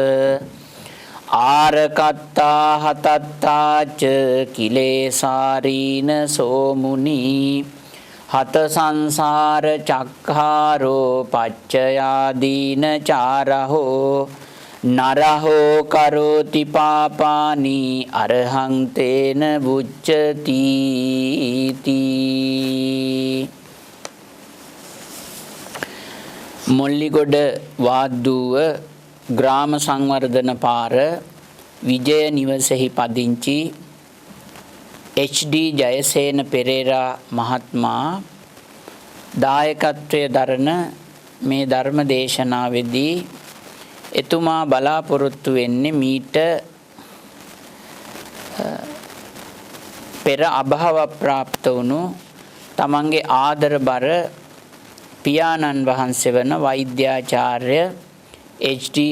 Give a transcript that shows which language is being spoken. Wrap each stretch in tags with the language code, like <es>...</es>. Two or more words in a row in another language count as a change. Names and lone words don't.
<pi>ආරකත්තා හතත්තාච කිලේසාරීන සෝමුනි හත සංසාර චක්ඛාරෝ පච්චයාදීන චාරහෝ නරහෝ කරෝති පාපානි අරහං තේන බුච්චති</pi> <si>මොල්ලිගොඩ වාද්දුව ග්‍රාම සංවර්ධන පාර විජය නිවසෙහි පදිංචි එච්.ඩී. ජයසේන පෙරේරා මහත්මයා දායකත්වයේ දරන මේ ධර්ම දේශනාවේදී එතුමා බලාපොරොත්තු වෙන්නේ මීට පෙර අභාව ප්‍රාප්ත වුණු තමන්ගේ ආදරබර පියාණන් වහන්සේ වන වෛද්‍යාචාර්ය එච්.ඩී.</si>